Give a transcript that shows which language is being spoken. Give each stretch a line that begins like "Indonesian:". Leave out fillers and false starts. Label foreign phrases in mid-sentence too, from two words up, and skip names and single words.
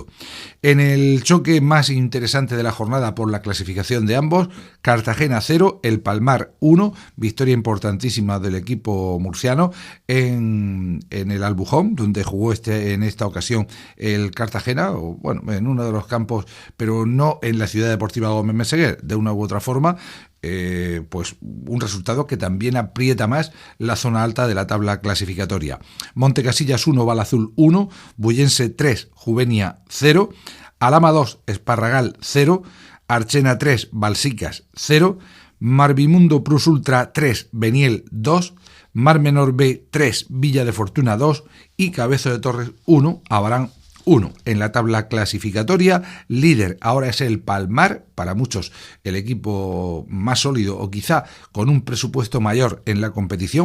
Spanish: En el choque más interesante de la jornada por la clasificación de ambos, Cartagena 0, El Palmar 1, victoria importantísima del equipo murciano en el Albujón, donde jugó en esta ocasión el Cartagena, o bueno, en uno de los campos, pero no en la Ciudad Deportiva Gómez Meseguer, de una u otra forma. Pues un resultado que también aprieta más la zona alta de la tabla clasificatoria. Montecasillas 1, Balazul 1, Bullense 3, Juvenia 0, Alhama 2, Esparragal 0, Archena 3, Balsicas 0, Marvimundo Plus Ultra 3, Beniel 2, Mar Menor B 3, Villa de Fortuna 2 y Cabezo de Torres 1, Abarán 1. En la tabla clasificatoria, líder ahora es el Palmar, para muchos el equipo más sólido o quizá con un presupuesto mayor en la competición.